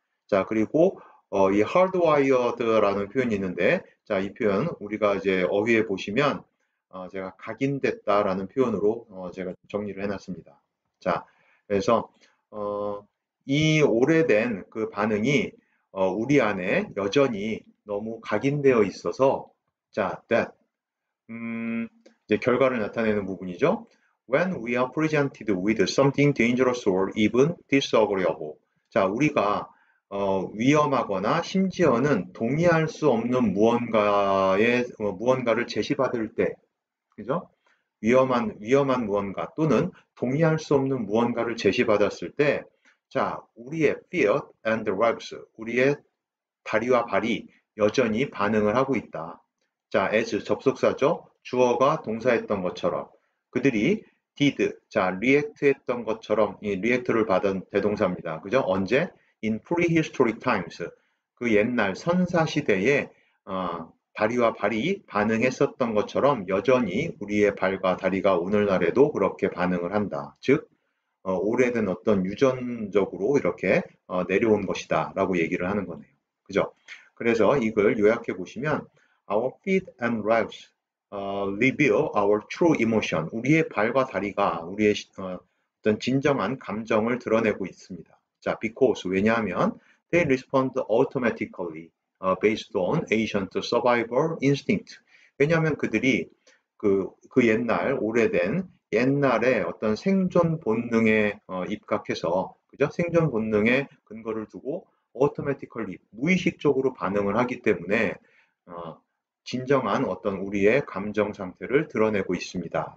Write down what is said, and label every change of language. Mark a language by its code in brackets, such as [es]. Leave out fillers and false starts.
[ko] 자, 그리고 이 hardwired라는 표현이 있는데, 자, 이 표현 우리가 이제 어휘에 보시면 제가 각인됐다라는 표현으로 제가 정리를 해놨습니다. 자, 그래서 이 오래된 그 반응이 우리 안에 여전히 너무 각인되어 있어서, 자, that 이제 결과를 나타내는 부분이죠. [en] When we are presented with something dangerous or even disagreeable. [ko] 자, 우리가 위험하거나 심지어는 동의할 수 없는 무언가를 제시받을 때, 그죠? 위험한 무언가 또는 동의할 수 없는 무언가를 제시받았을 때, 자, 우리의 [en] fear and ribs, [ko] 우리의 다리와 발이 여전히 반응을 하고 있다. 자, as 접속사죠. 주어가 동사했던 것처럼 그들이 did, 자, react 했던 것처럼 이 react를 받은 대동사입니다. 그죠? 언제? [en] in prehistoric times. [ko] 그 옛날 선사 시대에 다리와 발이 반응했었던 것처럼 여전히 우리의 발과 다리가 오늘날에도 그렇게 반응을 한다. 즉, 오래된 어떤 유전적으로 이렇게 내려온 것이다 라고 얘기를 하는 거네요. 그죠? 그래서 이걸 요약해 보시면 [en] Our feet and legs reveal our true emotion. [ko] 우리의 발과 다리가 우리의 어떤 진정한 감정을 드러내고 있습니다. [en] 자, because [ko] 왜냐하면 [en] they respond automatically based on ancient survival instinct. [ko] 왜냐하면 그들이 그 옛날 오래된 옛날에 어떤 생존 본능에 입각해서 그죠? 생존 본능에 근거를 두고 automatically 무의식적으로 반응을 하기 때문에 진정한 어떤 우리의 감정 상태를 드러내고 있습니다.